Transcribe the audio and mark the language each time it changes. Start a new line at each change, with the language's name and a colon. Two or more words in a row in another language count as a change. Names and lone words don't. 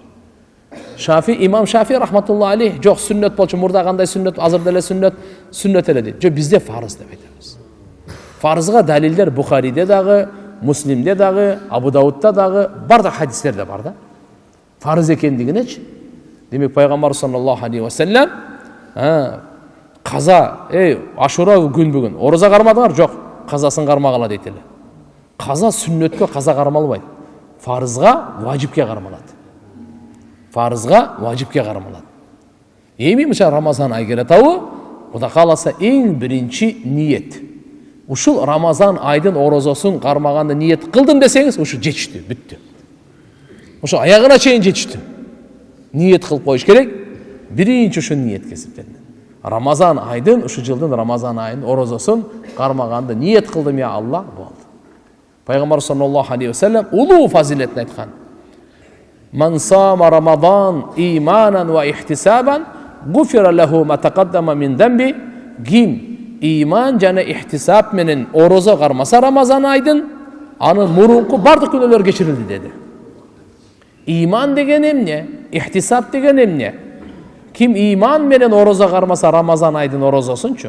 Kyrgyz: Имам Шафи
Arabic: رحمة الله عليه,
Kyrgyz: жок сүннөт болчу, мурда кандай сүннөт, азыр деле сүннөт эле дейт. Жок, бизде фарыз деп айтабыз. Фарызга далилдер Бухариде дагы, Муслимде дагы, Абу Даудта дагы, бардак хадистерде бар да. Фарыз экендигинечи. Демек пайгамбар
Arabic: صلى الله عليه وسلم
Kyrgyz: каза, Ашура күн бүгүн, ороза кармадыңар? Жок, казасын кармагыла дейт эле. Каза сүннөткө каза кармалбайт. Фарызга, важипке кармалат. Фарызга, важипке кармалат. Эми мыша Рамазан ай келет абы, Кудай кааласа эң биринчи ниет. Ушул Рамазан айдын орозосун кармаганды ниет кылдым десеңиз, ушу жетиштү, бүттү. Ушу аягына чейин жетиштү. Ниет кылып коюш керек. Биринчи ушу ниет кесиптен. Рамазан айдын, ушу жылдын Рамазан айынын орозосун кармаганды ниет кылдым
Arabic: يا الله,
Kyrgyz: болду. Пайгамбар
Arabic: صلى الله عليه وسلم
Kyrgyz: улуу фазилетин айткан.
Arabic: من صام رمضان إيمانا واحتسابا غفر له ما تقدم من ذنبه.
Kyrgyz: Ким иман жана ихтисаб менен орозо кармаса Рамазан айдын, анын мурунку бардык күнөөлөр кечирилди деди. Иман деген эмне? Ихтисаб деген эмне? Ким иман менен орозо кармаса Рамазан айдын орозосунчу?